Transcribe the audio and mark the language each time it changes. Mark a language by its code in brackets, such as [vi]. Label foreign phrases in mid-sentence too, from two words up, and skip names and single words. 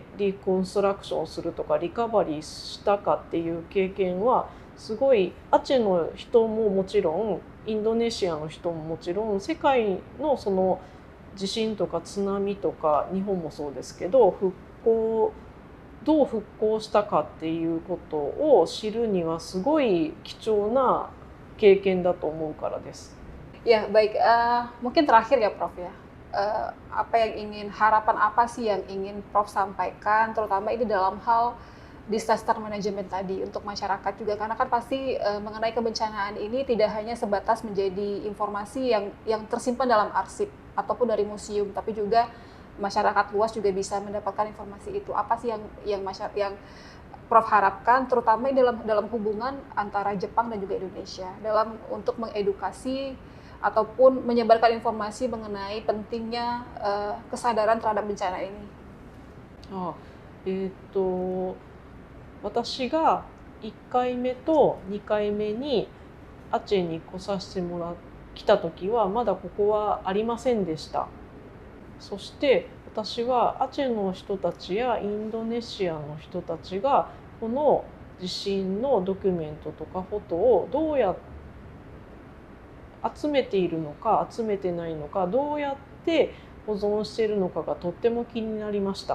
[ja] リコンストラクションするとかリカバリーしたかっていう経験はすごいアチェの人ももちろんインドネシアの人ももちろん世界のその地震とか津波とか日本もそうですけどどう復興したかっていうことを知るにはすごい貴重な経験だと思うからです。 [id] Ya, baik. Mungkin terakhir ya, Prof ya. Harapan apa sih yang ingin Prof sampaikan, terutama ini dalam hal [en] disaster management [id] tadi untuk masyarakat juga, karena kan pasti mengenai kebencanaan ini tidak hanya sebatas menjadi informasi yang tersimpan dalam arsip ataupun dari museum, tapi juga masyarakat luas juga bisa mendapatkan informasi itu. Apa sih yang Prof harapkan, terutama dalam hubungan antara Jepang dan juga Indonesia, untuk mengedukasi ataupun menyebarkan informasi mengenai pentingnya kesadaran terhadap bencana ini. [ja] 私が1回目と2回目にアチェに来た時はまだここはありませんでした。そして私はアチェの人たちやインドネシアの人たちがこの地震のドキュメントとかフォトをどうやって集めているのか集めてないのかどうやって保存しているのかがとっても気になりました。